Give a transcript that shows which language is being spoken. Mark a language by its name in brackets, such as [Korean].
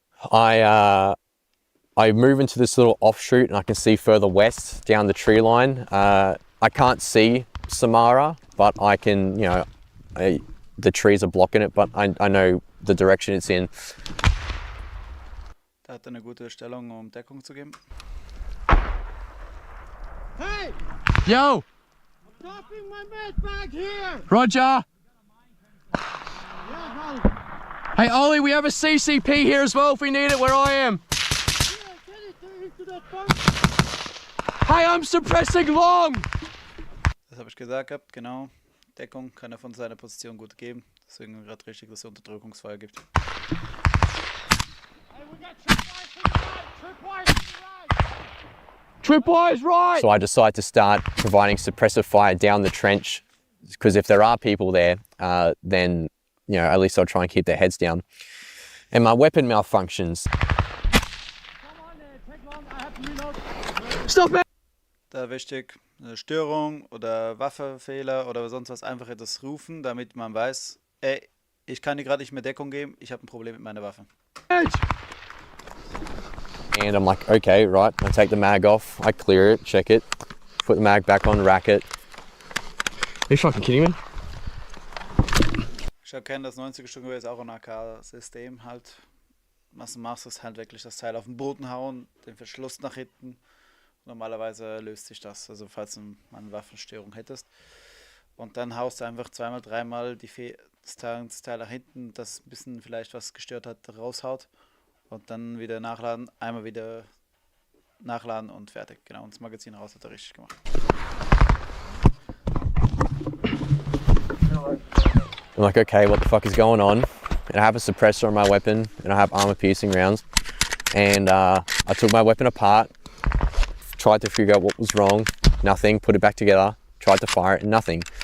[English] I move into this little offshoot and I can see further west down the tree line. I can't see Samara, but I can, you know, the trees are blocking it, but I know the direction it's in. [German] Da hat er eine gute Stellung, um Deckung zu geben. [English] Hey, Yo! dropping my med bag here. Roger! Yeah, brother. Hey Ollie, we have a CCP here as well if we need it where I am. Yeah, get it into that bunker. Hey, I'm suppressing long! [German] Das habe ich gesagt gehabt, genau. Deckung kann er von seiner Position gut geben. Deswegen gerade richtig, dass er Unterdrückungsfeuer gibt. [English] Hey, we got tripwires to the right. Tripwires to the right. Tripwires right! So I decide to start providing suppressive fire down the trench, because if there are people there, then, you know, at least I'll try and keep their heads down. And my weapon malfunctions. Come on, take long. I have to reload. Stop it! [German] Da wichtig, eine Störung oder Waffefehler oder sonst was, einfach etwas rufen, damit man weiß, ey, ich kann dir gerade nicht mehr Deckung geben, ich habe ein Problem mit meiner Waffe. [English] And I'm like, okay, right, I take the mag off, I clear it, check it, put the mag back on, rack it. Are you fucking kidding me? [German] Ich erkenne, das 90er-Sturmgewehr ist auch ein AK-System halt. Was du machst, ist halt wirklich das Teil auf den Boden hauen, den Verschluss nach hinten. Normalerweise löst sich das, also falls du mal eine Waffenstörung hättest. Und dann haust du einfach zweimal, dreimal das Teil nach hinten, das ein bisschen vielleicht was gestört hat, raushaut. Und dann wieder nachladen, einmal wieder nachladen und fertig. Genau, und das Magazin raus hat er richtig gemacht. [English] I'm like, okay, what the fuck is going on? And I have a suppressor on my weapon, and I have armor-piercing rounds. And I took my weapon apart, tried to figure out what was wrong, nothing, put it back together, tried to fire it, and nothing.